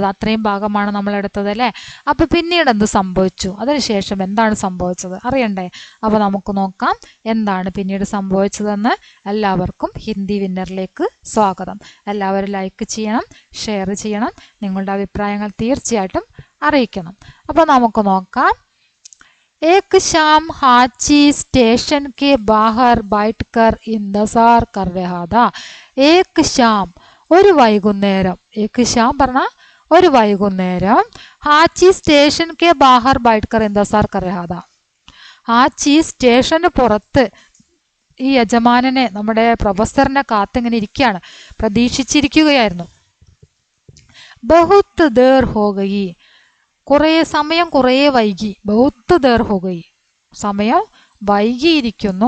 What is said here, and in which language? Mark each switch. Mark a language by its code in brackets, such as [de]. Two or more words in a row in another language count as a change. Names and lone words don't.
[ml] അത്രയും ഭാഗമാണ് നമ്മൾ എടുത്തത് അല്ലേ? അപ്പോൾ പിന്നീട് എന്ത് സംഭവിച്ചു, അതിനുശേഷം എന്താണ് സംഭവിച്ചത് അറിയണ്ടേ? അപ്പോൾ നമുക്ക് നോക്കാം എന്താണ് പിന്നീട് സംഭവിച്ചതെന്ന്. എല്ലാവർക്കും ഹിന്ദി വിന്നറിലേക്ക് സ്വാഗതം. എല്ലാവരും ലൈക്ക് ചെയ്യണം, ഷെയർ ചെയ്യണം, നിങ്ങളുടെ അഭിപ്രായങ്ങൾ തീർച്ചയായിട്ടും അറിയിക്കണം. അപ്പോൾ നമുക്ക് നോക്കാം. [hi] एक शाम हाची स्टेशन के बाहर बैठकर इंतजार कर रहा था. एक शाम [ml] ഒരു വൈകുന്നേരം, [hi] एक शाम [ml] പറഞ്ഞ ഒരു വൈകുന്നേരം, [hi] हाची स्टेशन के बाहर बैठकर इंतजार कर रहा था. [ml] ഹാച്ചി സ്റ്റേഷന് പുറത്ത് ഈ യജമാനനെ, നമ്മുടെ പ്രൊഫസറിനെ കാത്തിങ്ങനെ ഇരിക്കുകയാണ്, പ്രതീക്ഷിച്ചിരിക്കുകയായിരുന്നു. [hi] बहुत देर हो गई, [ml] സമയം കുറേ വൈകി. [hi] बहुत देर हो गई, [ml] സമയം വൈകിയിരിക്കുന്നു.